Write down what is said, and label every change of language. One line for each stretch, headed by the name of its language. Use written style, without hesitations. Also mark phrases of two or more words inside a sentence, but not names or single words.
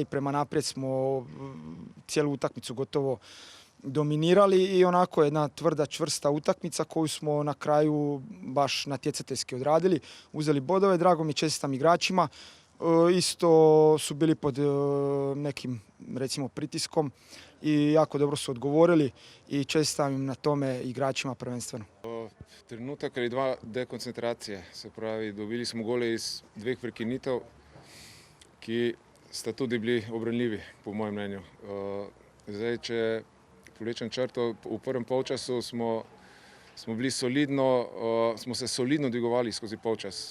Croatian: Prema naprijed smo cijelu utakmicu gotovo dominirali i onako jedna tvrda, čvrsta utakmica koju smo na kraju baš natjecateljski odradili. Uzeli bodove, drago mi, čestitam igračima. Isto su bili pod nekim, recimo, pritiskom i jako dobro su odgovorili i čestitam im na tome, igračima prvenstveno.
Slovenian: Trenutak ali dva dekoncentracije, se pravi, dobili smo gole iz 2 prekinitev, ki sta tudi bili obranljivi, po mojem mnenju. Zdaj, če povlečem črto, v prvem polčasu smo bili solidno, smo se solidno dvigovali skozi polčas.